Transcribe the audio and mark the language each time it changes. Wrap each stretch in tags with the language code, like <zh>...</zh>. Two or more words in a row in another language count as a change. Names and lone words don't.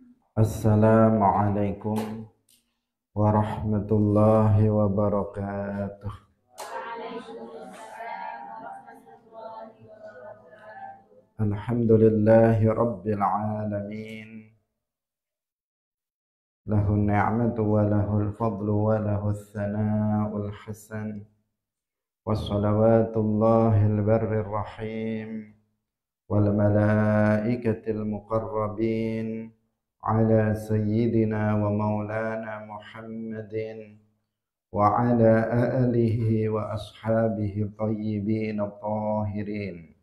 <ar>السلام عليكم ورحمة الله وبركاته. الحمد لله رب العالمين. له النعمة وله الفضل وله الثناء الحسن. وصلوات الله البر الرحيم. والملائكة المقربين. على سيدنا ومولانا محمد. وعلى آله وأصحابه الطيبين الطاهرين.</ar>